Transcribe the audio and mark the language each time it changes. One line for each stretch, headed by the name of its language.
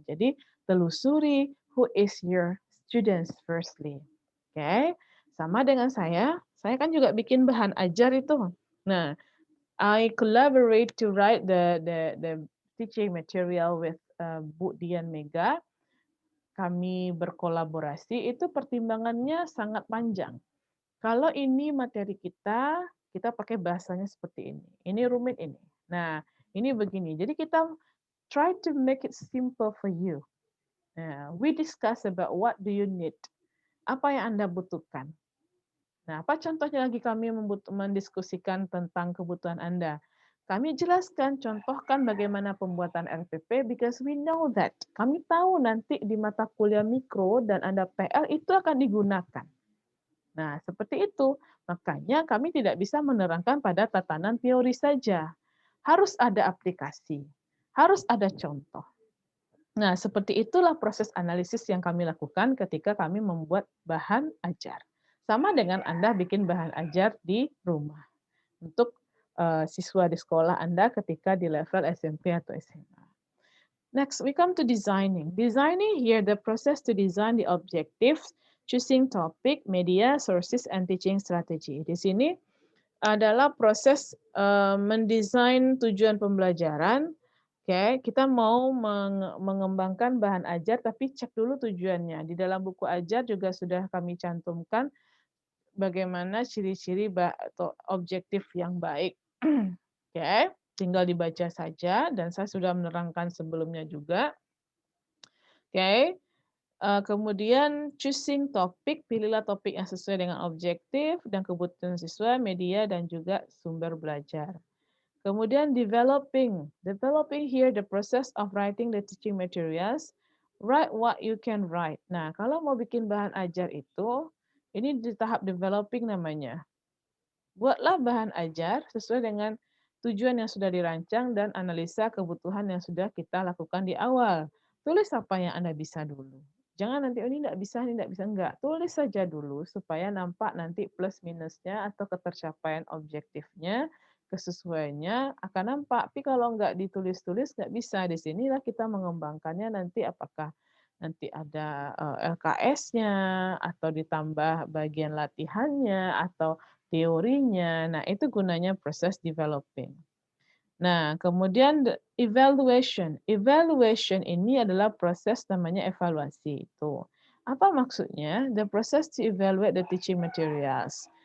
Indonesian: Jadi, telusuri
English: who is your students firstly. Oke, okay?
Indonesian: Sama dengan saya kan juga bikin bahan ajar itu.
English: Nah, I collaborate to write the teaching material with Bu Dian Mega.
Indonesian: Kami berkolaborasi, itu pertimbangannya sangat panjang. Kalau ini materi kita, kita pakai bahasanya seperti ini. Ini rumit ini. Nah, ini begini. Jadi kita
English: try to make it simple for you. Nah, we discuss about what do you need.
Indonesian: Apa yang Anda butuhkan. Nah, apa contohnya lagi kami mendiskusikan tentang kebutuhan Anda? Kami jelaskan, contohkan bagaimana pembuatan RPP
English: because we know that.
Indonesian: Kami tahu nanti di mata kuliah mikro dan Anda PL itu akan digunakan. Nah, seperti itu. Makanya kami tidak bisa menerangkan pada tatanan teori saja. Harus ada aplikasi, harus ada contoh. Nah, seperti itulah proses analisis yang kami lakukan ketika kami membuat bahan ajar. Sama dengan Anda bikin bahan ajar di rumah untuk siswa di sekolah Anda ketika di level SMP atau SMA.
English: Next, we come to designing. Designing here, the process to design the objectives, choosing topic, media, sources, and teaching strategy.
Indonesian: Di sini adalah proses mendesain tujuan pembelajaran. Oke, kita mau mengembangkan bahan ajar, tapi cek dulu tujuannya. Di dalam buku ajar juga sudah kami cantumkan bagaimana ciri-ciri atau objektif yang baik. Oke, tinggal dibaca saja, dan saya sudah menerangkan sebelumnya juga. Oke, kemudian choosing topik, pilihlah topik yang sesuai dengan objektif dan kebutuhan siswa, media, dan juga sumber belajar. Kemudian developing.
English: Developing here the process of writing the teaching materials. Write what you can write.
Indonesian: Nah, kalau mau bikin bahan ajar itu, ini di tahap developing namanya. Buatlah bahan ajar sesuai dengan tujuan yang sudah dirancang dan analisa kebutuhan yang sudah kita lakukan di awal. Tulis apa yang Anda bisa dulu. Jangan nanti, oh, ini tidak bisa, enggak. Tulis saja dulu supaya nampak nanti plus minusnya atau ketercapaian objektifnya, kesesuaiannya akan nampak. Tapi kalau enggak ditulis-tulis, enggak bisa. Di sinilah kita mengembangkannya nanti apakah nanti ada LKS-nya, atau ditambah bagian latihannya, atau teorinya. Nah, itu gunanya proses developing. Nah, kemudian evaluation. Evaluation ini adalah proses namanya evaluasi itu. Apa maksudnya?
English: The process to evaluate the teaching materials.